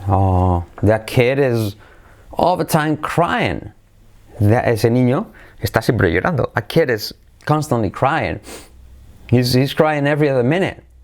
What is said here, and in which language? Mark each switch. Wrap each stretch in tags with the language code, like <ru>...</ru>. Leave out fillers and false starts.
<en>That kid is all the time crying.</en> <es>Ese niño está siempre llorando.</es> <en>A kid is constantly crying. He's crying every other minute.</en>